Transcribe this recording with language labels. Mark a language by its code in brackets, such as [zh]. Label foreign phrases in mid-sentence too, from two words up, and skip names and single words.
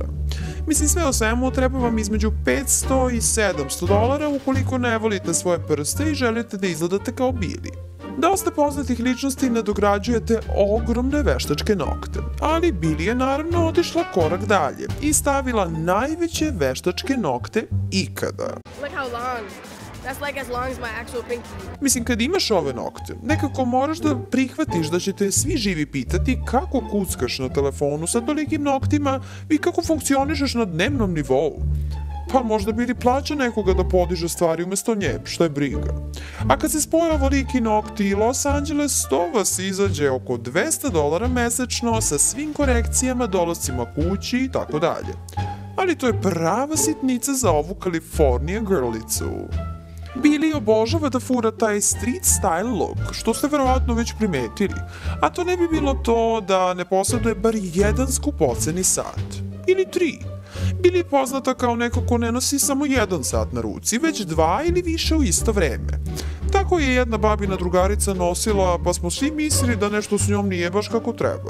[sr] Mislim, sve o svemu treba vam između $500 i $700 ukoliko ne volite svoje prste i želite da izgledate kao Billie. Dosta poznatih ličnosti nadograđujete ogromne veštačke nokte, ali Billie je naravno otišla korak dalje i stavila najveće veštačke nokte ikada. [en] Look how long. That's like as long as my actual pinky. [sr] Mislim, kad imaš ove nokte, nekako moraš da prihvatiš da će te svi živi pitati kako kuckaš na telefonu sa tolikim noktima i kako funkcionišeš na dnevnom nivou. Pa možda Billie plaća nekoga da podiže stvari umesto nje, što je briga. A kad se spoje ovoliki nokti i Los Angeles, to vas izađe oko $200 mesečno sa svim korekcijama, dolascima kući i tako dalje. Ali to je prava sitnica za ovu Kalifornija girlicu. Billie obožava da fura taj [en] street style look, [sr] što ste verovatno već primetili, a to ne bi bilo to da ne posjeduje bar jedan skupoceni sat. Ili 3. Billie je poznata kao neko ko ne nosi samo jedan sat na ruci, već 2 ili više u isto vreme. Tako je jedna babina drugarica nosila, pa smo svi mislili da nešto s njom nije baš kako treba.